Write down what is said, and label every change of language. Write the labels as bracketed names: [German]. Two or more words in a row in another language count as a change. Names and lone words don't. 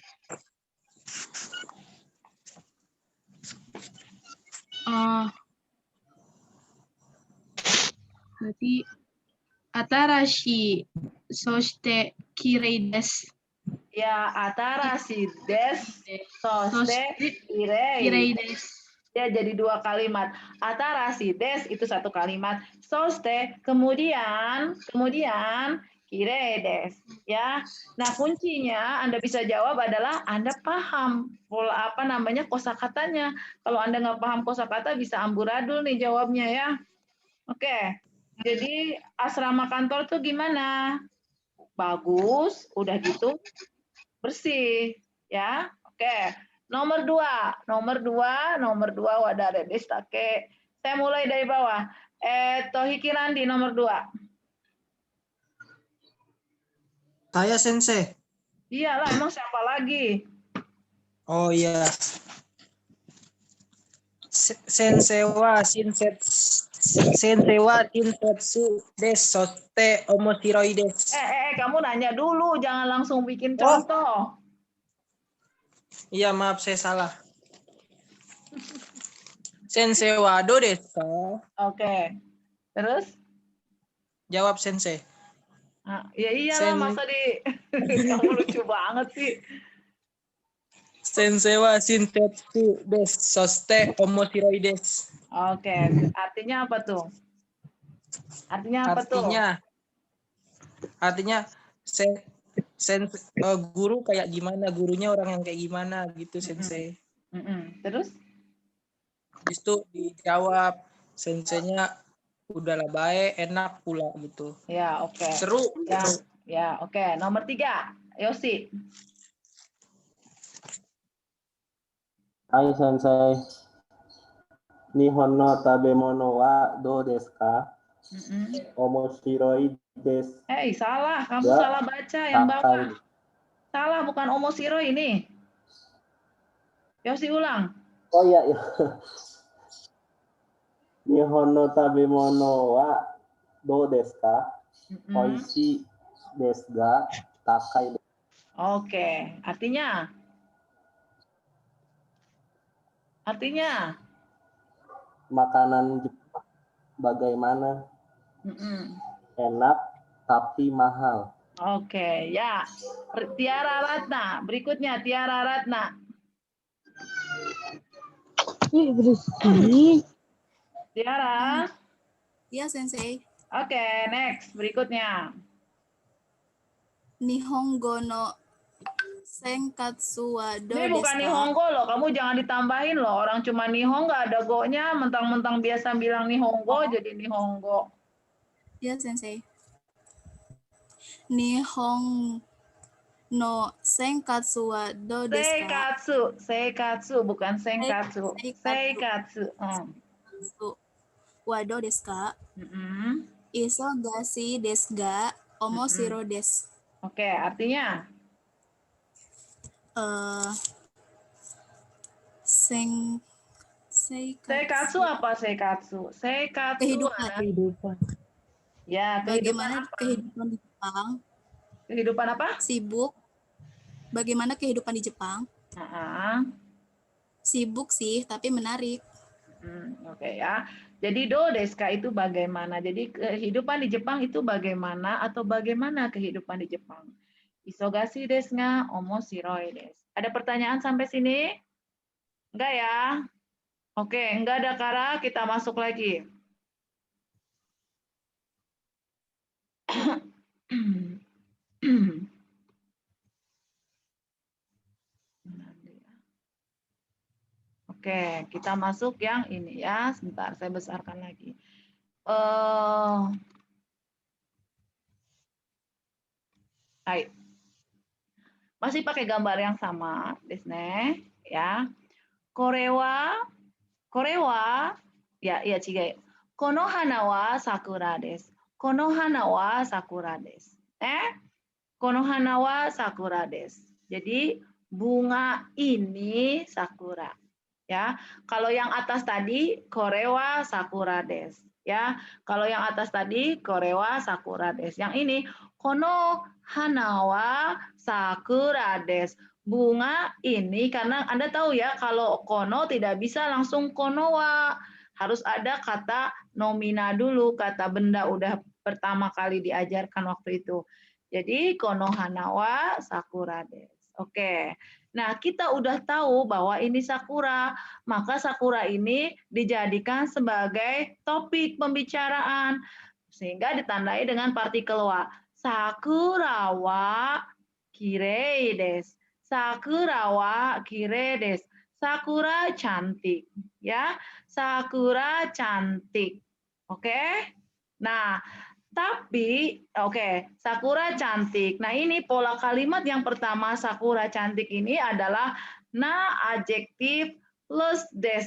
[Japanese] Berarti あたらしい そして きれい です. Ya, あたらしい です、そして きれい. です. [Indonesian] Ya, jadi 2 kalimat. [Japanese] あたらしい です [Indonesian] itu 1 kalimat. [Japanese] Soshite kemudian きれい です. [Indonesian] Ya. Nah, kuncinya Anda bisa jawab adalah Anda paham pola kosakatanya. Kalau Anda nggak paham kosakata bisa amburadul nih jawabnya ya. Oke. Jadi asrama kantor tuh gimana? Bagus, udah gitu bersih, ya. Oke. Nomor 2 [Japanese] は だれ ですか. [Indonesian] Saya mulai dari bawah. Tohiki Randi nomor 2. Saya Sensei. Iyalah, emang siapa lagi? Oh iya. [Japanese] せんせい は しんせつ です そして おもしろい です. [Indonesian] Kamu nanya dulu, jangan langsung bikin contoh. Iya, maaf saya salah. [Japanese] せんせい は どう です か? [Indonesian] Oke. Terus? Jawab Sensei. Ya iyalah, masa di kamu lucu banget sih. [Japanese] せんせい は しんせつ です そして おもしろい です. [Indonesian] Oke, artinya apa tuh? Artinya guru kayak gimana, gurunya orang yang kayak gimana gitu Sensei. Terus? Habis itu dijawab senseinya udahlah baik, enak pula gitu. Ya, oke. Seru. Ya, oke. Nomor 3, Yosi. [Japanese] はい せんせい. にほん の たべもの は どう です か? おもしろい です. [Indonesian] Salah. Kamu salah baca yang bawah. Salah, bukan omoshiro ini. Yosi ulang. Oh iya. [Japanese] にほん の たべもの は どう です か? おいしい です が たかい です. [Indonesian] Oke, artinya makanan Jepang bagaimana? Enak tapi mahal. Oke, ya. Tiara Ratna, berikutnya Tiara Ratna. Bersih. Tiara. Iya, Sensei. Oke, next. Berikutnya. [Japanese] にほんご の せんかつ は どう [Indonesian] Ini [Japanese] です [Indonesian] bukan [Japanese] か? [Indonesian] Nihongo loh, kamu jangan ditambahin loh. Orang cuma Nihong nggak ada go-nya, mentang-mentang biasa bilang Nihongo jadi Nihongo. Iya, Sensei. [Japanese] にほん の せんかつ は どう です か? [Indonesian] Seikatsu bukan senkatsu. [Japanese] Seikatsu. は どう です か? いそがしい です が おもしろ です. [Indonesian] Oke, artinya? Seikatsu apa seikatsu? Seikatsu Kehidupan. Ya, Bagaimana kehidupan di Jepang? Kehidupan apa? Sibuk. Bagaimana kehidupan di Jepang? Sibuk sih, tapi menarik. Oke ya. Jadi [Japanese] どう です か [Indonesian] itu bagaimana. Jadi kehidupan di Jepang itu bagaimana atau bagaimana kehidupan di Jepang. [Japanese] いそがしい です が おもしろい です. [Indonesian] Ada pertanyaan sampai sini? Enggak ya? Oke, enggak ada Kara, kita masuk lagi. Oke, kita masuk yang ini ya. Sebentar, saya besarkan lagi. Hai. Masih pakai gambar yang sama, [Japanese] desne, ya. これは、や、ちがい. この はな は さくら です. この はな は さくら です。この はな は さくら です. [Indonesian] Jadi bunga ini sakura. Ya, kalau yang atas tadi [Japanese] これは さくら です. [Indonesian] Ya, kalau yang atas tadi [Japanese] これは さくら です. [Indonesian] Yang ini [Japanese] この はな は さくら です. [Indonesian] Bunga ini, karena Anda tahu ya, kalau kono tidak bisa langsung konowa. Harus ada kata nomina dulu, kata benda udah pertama kali diajarkan waktu itu. [Japanese] Jadi この はな は さくら です. [Indonesian] Oke. Nah, kita udah tahu bahwa ini sakura, maka sakura ini dijadikan sebagai topik pembicaraan sehingga ditandai dengan partikel wa. [Japanese] さくら は きれい です. さくら は きれい です. [Indonesian] Sakura cantik, ya. Sakura cantik. Oke? Nah, tapi sakura cantik. Nah, ini pola kalimat yang pertama sakura cantik ini adalah na adjektif plus des.